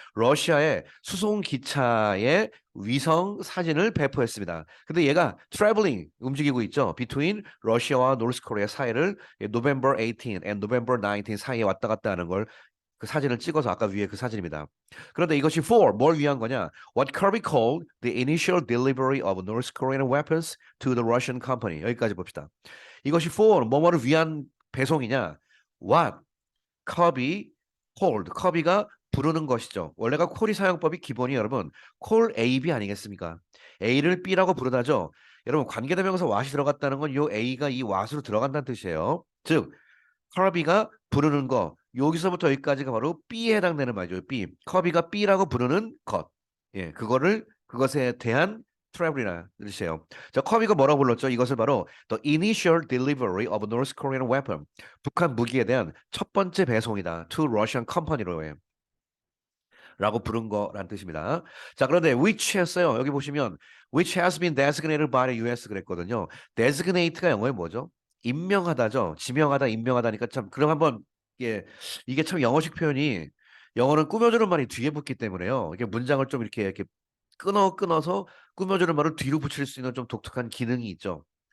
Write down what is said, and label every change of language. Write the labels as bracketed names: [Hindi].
[Korean] 러시아의 수송 기차의 위성 사진을 배포했습니다. 근데 얘가 [English] traveling [Korean] 움직이고 있죠. [English] between [Korean] 러시아와 노스 코리아 사이를 [English] November 18 and November 19 [Korean] 사이에 왔다 갔다 하는 걸 그 사진을 찍어서 아까 위에 그 사진입니다. 그런데 이것이 for 뭘 위한 거냐? [English] What Kirby called the initial delivery of North Korean weapons to the Russian company. [Korean] 여기까지 봅시다. 이것이 for 뭐뭐를 위한 배송이냐? [English] What Kirby called [Korean] 커비가 부르는 것이죠. 원래가 콜이 사용법이 기본이 여러분 call A, B 아니겠습니까? A를 B라고 부르다죠. 여러분 관계대명사 what이 들어갔다는 건 요 A가 이 what으로 들어간다는 뜻이에요. 즉 커비가 부르는 거 여기서부터 여기까지가 바로 B에 해당되는 말이죠. B. 커비가 B라고 부르는 것. 예, 그것에 대한 트래블이라는 뜻이에요. 자, 커비가 뭐라고 불렀죠? 이것을 바로 [English] the initial delivery of North Korean weapon. [Korean] 북한 무기에 대한 첫 번째 배송이다. [English] to Russian company로 해. [Korean] 라고 부른 거란 뜻입니다. 자, 그런데 which 했어요. 여기 보시면 [English] which has been designated by the US [Korean] 그랬거든요. designate가 영어에 뭐죠? 임명하다죠. 지명하다, 임명하다니까 참 그럼 한번 이게 참 영어식 표현이 영어는 꾸며주는 말이 뒤에 붙기 때문에요. 이게 문장을 좀 이렇게 끊어서 꾸며주는 말을 뒤로 붙일 수 있는 좀 독특한 기능이 있죠.